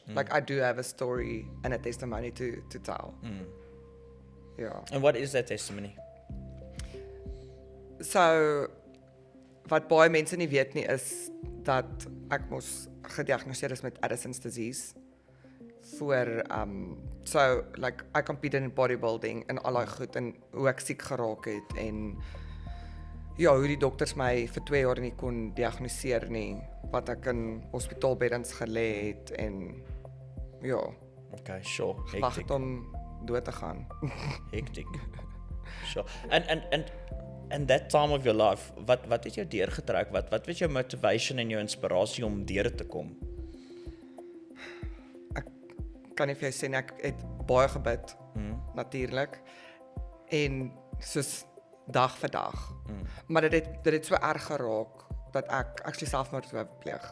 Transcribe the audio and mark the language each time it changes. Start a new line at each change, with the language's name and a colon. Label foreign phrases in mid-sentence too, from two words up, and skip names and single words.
English: Like I do have a story and a testimony to tell. Yeah. And what is that testimony?
Afrikaans: So wat baie mense nie weet nie is dat ek mos gediagnoseer is met Addison's disease voor so
English: like I competed in bodybuilding
Afrikaans: en al daai goed en hoe ek siek geraak het en ja, hoe die dokters my vir 2 jaar nie kon diagnoseer nie, wat ek in hospitaalbeddens gelê het en ja,
English: Okay, sure.
Afrikaans: gewag
English: Hectic.
Afrikaans: het om dood te gaan.
English: Hectic. Sure. And that time of your life,
Afrikaans: wat het jou deurgetrek? Wat was jou motivation en jou inspirasie om deur te kom? Kan nie vir jou sê nie, ek het baie gebid natuurlik. En soos dag vir dag. Maar dit het so erg geraak dat ek actually selfmoord wou pleeg.